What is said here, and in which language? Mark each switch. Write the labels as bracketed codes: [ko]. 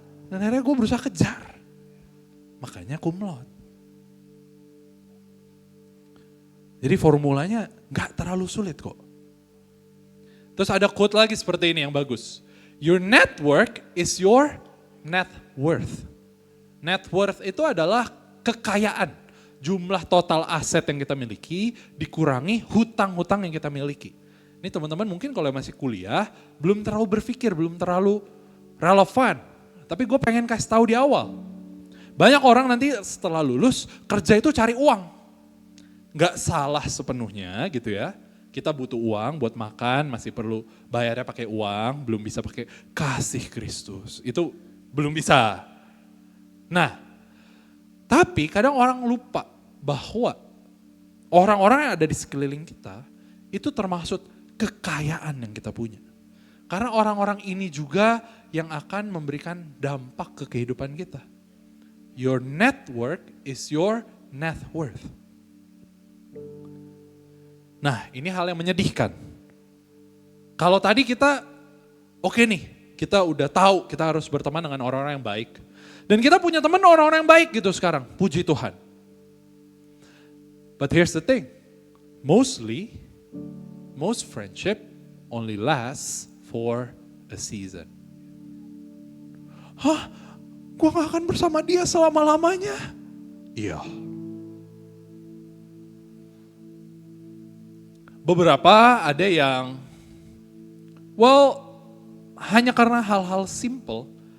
[id] Dan akhirnya gue berusaha kejar. Makanya cum laude. Jadi formulanya gak terlalu sulit kok. Terus ada quote lagi seperti ini yang bagus. [en] Your network is your net worth. [id] Net worth itu adalah kekayaan. Jumlah total aset yang kita miliki dikurangi hutang-hutang yang kita miliki. Ini teman-teman mungkin kalau masih kuliah belum terlalu berpikir, belum terlalu relevan. Tapi gue pengen kasih tahu di awal. Banyak orang nanti setelah lulus kerja itu cari uang. Gak salah sepenuhnya gitu ya. Kita butuh uang buat makan, masih perlu bayarnya pakai uang, belum bisa pakai kasih Kristus. Itu belum bisa. Nah, tapi kadang orang lupa bahwa orang-orang yang ada di sekeliling kita itu termasuk kekayaan yang kita punya. Karena orang-orang ini juga yang akan memberikan dampak ke kehidupan kita. [en] Your network is your net worth. [id] Nah, ini hal yang menyedihkan. Kalau tadi kita, oke nih, kita udah tahu kita harus berteman dengan orang-orang yang baik. Dan kita punya teman orang-orang yang baik gitu sekarang, puji Tuhan. [en] But here's the thing, most friendship only lasts for a season. Hah? [id] Gue gak akan bersama dia selama-lamanya? Iya. Beberapa ada yang, hanya karena hal-hal simple.